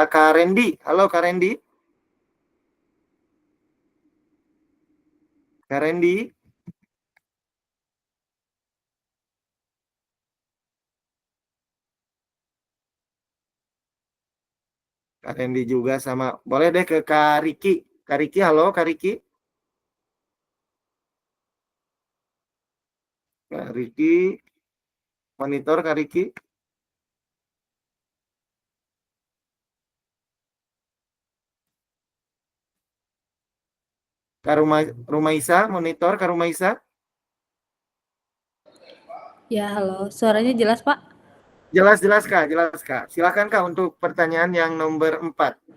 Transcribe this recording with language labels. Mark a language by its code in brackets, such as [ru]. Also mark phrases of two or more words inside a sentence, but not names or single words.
[id] Kak Randy. Halo Kak Randy. Kak Randy. Kak Randy juga sama. Boleh deh ke Kak Riki. Kak Riki, halo Kak Riki. Kak Riki, monitor Kak Riki. Kak Rumaisa, monitor Kak Rumaisa. Ya, halo. Suaranya jelas, Pak? Jelas, jelas Kak, jelas Kak. Silakan Kak untuk pertanyaan yang nomor 4.